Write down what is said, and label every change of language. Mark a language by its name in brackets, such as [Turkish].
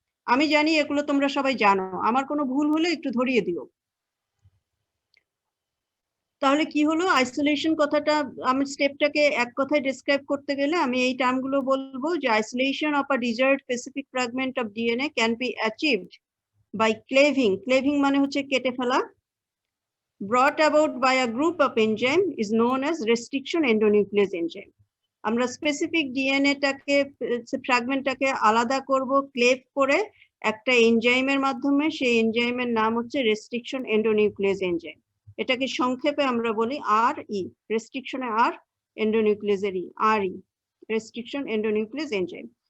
[Bangla] আমি জানি এগুলো তোমরা সবাই জানো, আমার কোনো ভুল হলে একটু ধরিয়ে দিও। তাহলে কি হলো, আইসোলেশন কথাটা, আমি স্টেপটাকে এক কথায় ডেসক্রাইব করতে গেলে আমি এই টার্মগুলো বলবো যে [English] Isolation of a desired specific fragment of DNA can be achieved by cleaving. [Bangla] ক্লেভিং মানে হচ্ছে কেটে ফেলা। [English] brought about by a group of enzyme is known as restriction endonuclease enzyme. [Bangla] আমরা স্পেসিফিক ডিএনএটাকে, ফ্র্যাগমেন্টটাকে আলাদা করব ক্লেভ করে একটা এনজাইমের মাধ্যমে, সেই এনজাইমের নাম হচ্ছে রেস্ট্রিকশন এন্ডোনিউক্লিয়াস এনজাইম। এটাকে সংক্ষেপে আমরা বলি RE, রেস্ট্রিকশনে R, এন্ডোনিউক্লিয়াসের E, RE, restriction endonuclease enzyme.